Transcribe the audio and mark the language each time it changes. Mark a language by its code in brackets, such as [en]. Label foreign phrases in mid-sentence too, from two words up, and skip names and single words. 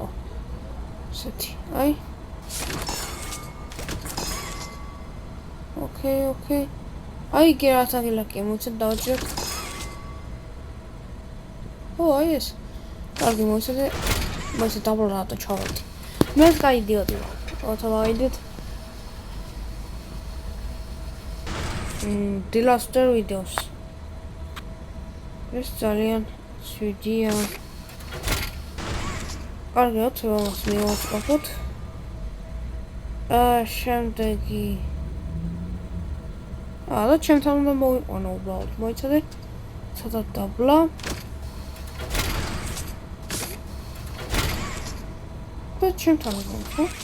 [ka] ესეთი, აი. ოკეი. აი, კი რა თაგილაკია, მოიცადე დავაჭიროთ. აი ეს. კარგი, მოიცადე. მოიცადე დაბლა რატო ჩავედი. მე კაი იდიოტი ვარ. ავიდეთ. [en] The last videos. [ka] ეს ძალიან შვიდია. კარგი, ამას მივაწყობთ. შემდეგი. და ჩემთან უნდა მოვიყვანო უბრალოდ. მოიცადე. ცოტა დაბლა. და ჩემთან უნდა, ხო?